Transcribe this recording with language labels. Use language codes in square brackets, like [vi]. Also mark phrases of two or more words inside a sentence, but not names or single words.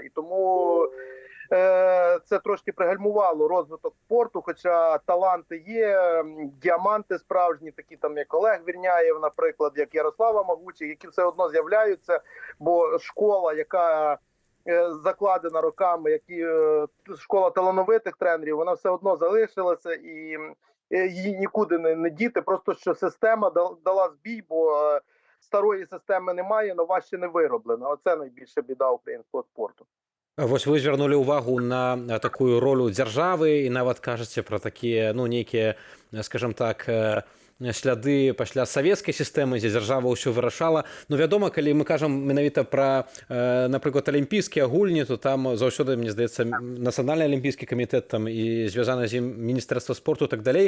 [uk] І тому це трошки пригальмувало розвиток спорту, хоча таланти є, діаманти справжні, такі там як Олег Вірняєв, наприклад, як Ярослава Магучих, які все одно з'являються, бо школа, яка закладена роками, як і школа талановитих тренерів, вона все одно залишилася і її нікуди не діти. Просто що система дала збій, бо старої системи немає, нова ще не вироблена. Оце найбільша біда українського спорту. [be] Вось вы звярнулі ўвагу на такую ролю дзяржавы і нават кажаце пра такія, ну, нейкія, [ru] скажем так, [be] сляды пасля савецкай сістэмы, дзе дзяржава ўсё вырашала. Ну, вядома, калі мы кажам менавіта пра, напрыклад, алімпійскія гульні, то там заўсёды, мне здаецца, нацыянальны алімпійскі камітэт там і звязана з ім міністэрства спорту і так далей.